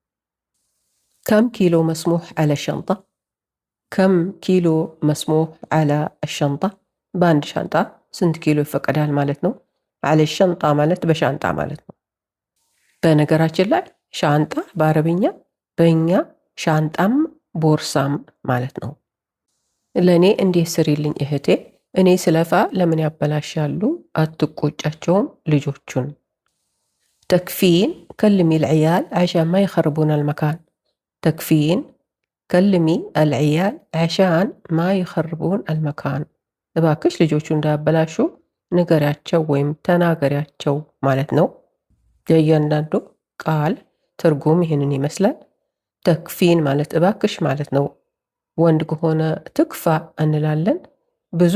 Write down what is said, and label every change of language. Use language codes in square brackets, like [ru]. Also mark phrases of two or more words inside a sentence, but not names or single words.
[ar] كم كيلو مسموح على الشنطة፣ كم كيلو مسموح على الشنطة [am] በአንድ ሻንጣ ስንት ኪሎ ይፈቀዳል ማለት ነው። [ar] على الشنطة [am] ማለት በሻንጣ ማለት ነው። በነገራችን ላይ ሻንጣ በአረብኛ በእኛ ሻንጣም ቦርሳም ማለት ነው። ለእኔ እንዲህ ስሪልኝ እህቴ፣ እኔ ስለፋ ለምን ያበላሻሉ? አትቆጫቸውም ልጆቹን። [ar] تكفين كلمي العيال عشان ما يخربون المكان تكفين كلمي العيال عشان ما يخربون المكان [am] እባክሽ ልጆቹ እንዳያበላሹ ንገሪያቸው ወይም ተናገሪያቸው ማለት ነው። የእያንዳንዱ ቃል ትርጉም ይህንን ይመስላል። ተክፊን ማለት እባክሽ ማለት ነው። ወንድ ከሆነ ትክፋ እንላለን። ብዙ